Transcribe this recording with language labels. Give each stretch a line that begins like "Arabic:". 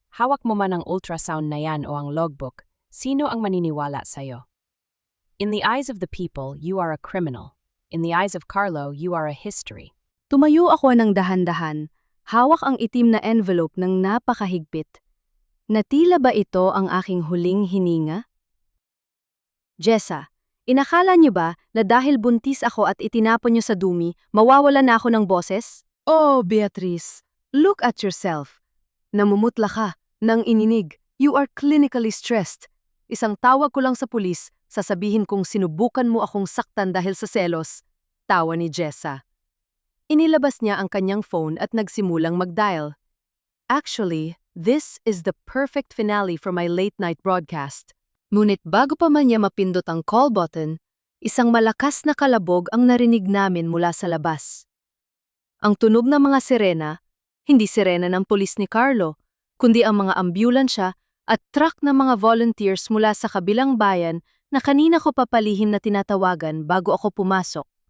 Filipino: Hawak mo man ang ultrasound na yan o ang logbook, sino ang maniniwala sa'yo?
English: In the eyes of the people, you are a criminal. In the eyes of Carlo, you are a history.
Filipino: Tumayo ako ng dahan-dahan, hawak ang itim na envelope ng napakahigpit. Na tila ba ito ang aking huling hininga? Jessa, inakala niyo ba na dahil buntis ako at itinapon niyo sa dumi, mawawala na ako ng boses?
English: Oh, Beatriz, look at yourself.
Filipino: Namumutla ka, nang ininig.
English: You are clinically stressed.
Filipino: Isang tawag ko lang sa pulis, sasabihin kong sinubukan mo akong saktan dahil sa selos. Tawa ni Jessa. Inilabas niya ang kanyang phone at nagsimulang mag-dial.
English: Actually, this is the perfect finale for my late-night broadcast.
Filipino: Ngunit bago pa man niya mapindot ang call button, isang malakas na kalabog ang narinig namin mula sa labas. Ang tunog ng mga sirena, hindi sirena ng pulis ni Carlo, kundi ang mga ambulansya at truck ng mga volunteers mula sa kabilang bayan na kanina ko papalihim na tinatawagan bago ako pumasok.